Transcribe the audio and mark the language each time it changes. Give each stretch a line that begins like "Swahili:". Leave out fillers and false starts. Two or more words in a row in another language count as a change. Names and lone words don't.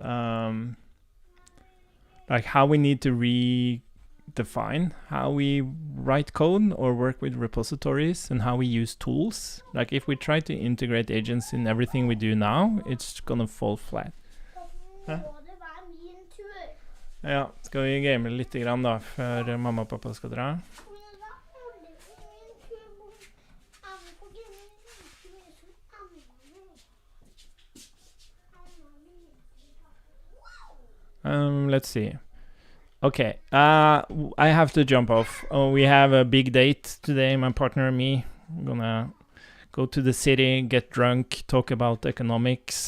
English: like how we need to redefine how we write code or work with repositories and how we use tools. Like if we try to integrate agents in everything we do now, it's gonna fall flat.
Norwegian: Ja, skal vi game litt grann da, før mamma og pappa skal dra?
English: Let's see. Okay, I have to jump off. We have a big date today, my partner and me. We're gonna go to the city, get drunk, talk about economics.